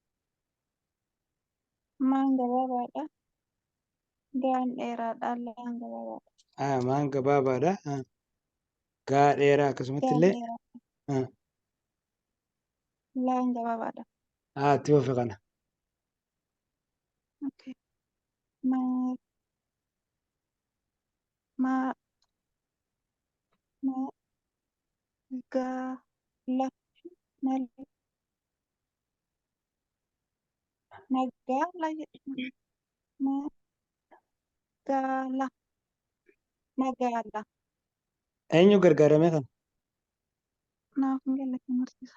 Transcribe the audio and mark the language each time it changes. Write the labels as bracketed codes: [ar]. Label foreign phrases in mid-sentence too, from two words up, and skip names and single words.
[om] Maan gabaabaadha. Gaan dheeraadha. Laan gabaabaadha. Maan gabaabaadha. Gaa dheeraa akkasumatti Gaan illee. dheeraa. Laan gabaabaadha. Itti fufe kana. Okay. Ma ma ma ga la mal magala magala magala. Eenyu gargaaramee kana? Naaf hin galle kan barsiisa.